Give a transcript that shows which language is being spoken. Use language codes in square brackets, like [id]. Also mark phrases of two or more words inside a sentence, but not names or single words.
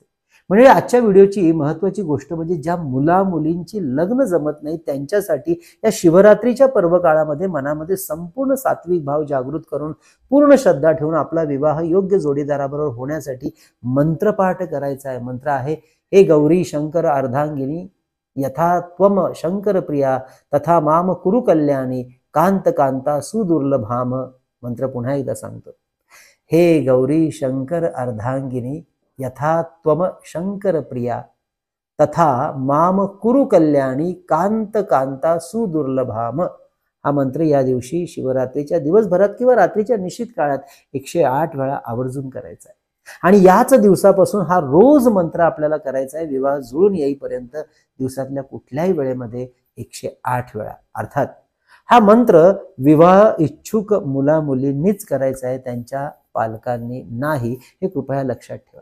[mr] म्हणजे आजच्या व्हिडिओची महत्वाची गोष्ट म्हणजे ज्या मुलींची लग्न जमत नाही त्यांच्यासाठी या शिवरात्रीच्या पर्व काळामध्ये मनामध्ये संपूर्ण सात्विक भाव जागृत करून पूर्ण श्रद्धा ठेवून आपला विवाह योग्य जोडीदाराबरोबर होण्यासाठी मंत्रपाठ करायचा आहे. मंत्र आहे, [sa] हे गौरी शंकर अर्धांगिनी यथा त्वम शंकर प्रिया तथा माम कुरु कल्याणी कांत कांता सुदुर्लभाम. [mr] मंत्र पुन्हा एकदा सांगतो, [sa] हे गौरी शंकर अर्धांगिनी यथा त्वम शंकर प्रिया तथा माम कुरु कल्याणी कांत कांता सुदुर्लभाम. [mr] हा मंत्र या दिवशी शिवरात्रीच्या दिवसभरात किंवा रात्रीच्या निश्चित काळात 108 वेळा आवर्जून करायचा आहे. आणि याच दिवसापासून हा रोज मंत्र आपल्याला करायचा आहे विवाह जुळून येईपर्यंत, दिवसातल्या कुठल्याही वेळेमध्ये 108 वेळा. अर्थात हा मंत्र विवाह इच्छुक मुला मुलींनीच करायचा आहे, त्यांच्या पालकांनी नाही, हे कृपया लक्षात ठेवा.